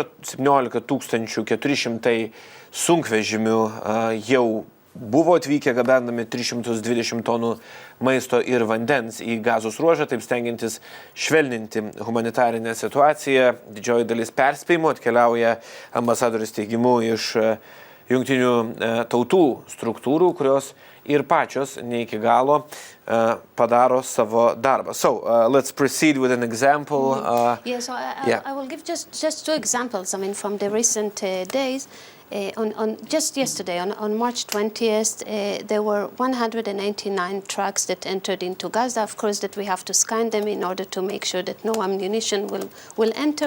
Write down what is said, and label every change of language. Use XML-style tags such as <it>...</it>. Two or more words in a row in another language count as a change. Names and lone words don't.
<lt>17 400 sunkvežimių jau buvo atvykę gabendami 320 tonų maisto ir vandens į Gazos Ruožą, taip stengiantis švelninti humanitarinę situaciją. Didžioji dalis perspėjimų atkeliauja ambasadorius teigimu iš jungtinių tautų struktūrų, kurios ir pačios ne iki galo padaro savo darbą.</lt> <en>So, let's proceed with an example. I will give just two examples, from the recent days. Just yesterday, on March 20th, there were 199 trucks that entered into Gaza. Of course, that we have to scan them in order to make sure that no ammunition will enter.</en>